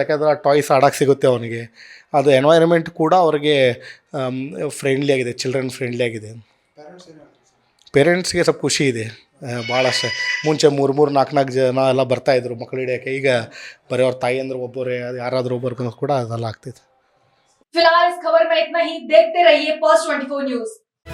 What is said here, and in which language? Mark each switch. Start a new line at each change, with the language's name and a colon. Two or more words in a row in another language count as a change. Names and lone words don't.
Kannada: ಯಾಕೆಂದರೆ ಆ ಟಾಯ್ಸ್ ಆಡೋಕ್ಕೆ ಸಿಗುತ್ತೆ ಅವನಿಗೆ. ಅದು ಎನ್ವೈರನ್ಮೆಂಟ್ ಕೂಡ ಅವ್ರಿಗೆ ಫ್ರೆಂಡ್ಲಿ ಆಗಿದೆ,
English: children friendly
Kannada: ಆಗಿದೆ. ಪೇರೆಂಟ್ಸ್ಗೆ ಸ್ವಲ್ಪ ಖುಷಿ ಇದೆ ಭಾಳಷ್ಟು. ಮುಂಚೆ 3 4 ಜನ ಎಲ್ಲ ಬರ್ತಾಯಿದ್ರು ಮಕ್ಕಳು ಹಿಡಿಯೋಕ್ಕೆ. ಈಗ ಬರೀ ಅವ್ರ ತಾಯಿ ಅಂದ್ರೆ ಒಬ್ಬರೇ, ಯಾರಾದರೂ ಒಬ್ಬರು ಕೂಡ ಅದೆಲ್ಲ ಆಗ್ತಿತ್ತು.
Hindi: फिलहाल इस खबर में इतना ही। देखते रहिए Pulse 24 न्यूज।